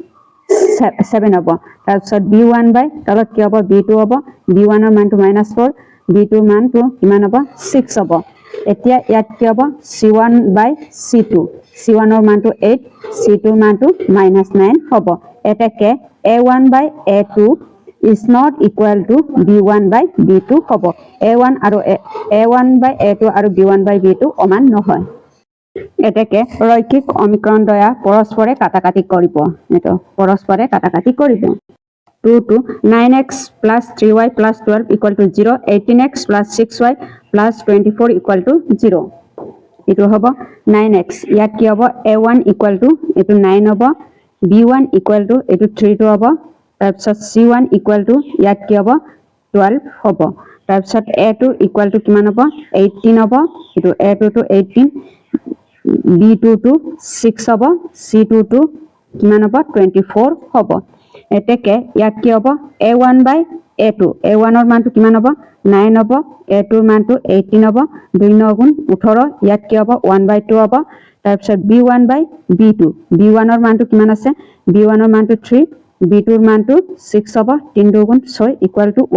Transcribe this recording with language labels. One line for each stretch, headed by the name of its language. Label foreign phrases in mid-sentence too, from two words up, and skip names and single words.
Assamese: 7 হ'ব তাৰপিছত b1 তলত কি হ'ব b2 হ'ব b1 ৰ মানটো -4 b2 ৰ মানটো কিমান হ'ব 6 হ'ব এতিয়া ইয়াত কি হ'ব c1/c2 c1 ৰ মানটো 8 c2 ৰ মানটো -9 হ'ব এতেকে a1/a2
English: is not equal to
Assamese: b1/b2 হ'ব a1 আৰু b1/b2 সমান নহয় এতেকে ৰৈখিক সমীকৰণ দ্বয়া পৰস্পৰে কাটাকাটি কৰিব এটো পৰস্পৰে কাটাকাটি কৰিব 2 to 9x + 3y + 12 = 0 18x + 6y + 24 = 0 এটো হ'ব 9x ইয়াত কি হ'ব a1 = এটো 9 হ'ব b1 = এটো 3 টো হ'ব তাৰপিছত c1 = ইয়াত কি হ'ব 12 হ'ব তাৰপিছত a2 = কিমান হ'ব 18 হ'ব এটো a2 to 18 b2 to 6 হ'ব c2 to কিমান হ'ব 24 হ'ব এতেকে ইয়াত কি হ'ব a1/a2 a1 ৰ মানটো কিমান হ'ব 9 হ'ব a2 ৰ মানটো 18 হ'ব 2 9 গুণ 18 ইয়াত কি হ'ব 1/2 হ'ব তাৰপিছত b1/b2 b1 ৰ মানটো কিমান আছে b1 ৰ মানটো 3 b2 ৰ মানটো 6 হ'ব 3 2 গুণ 6 =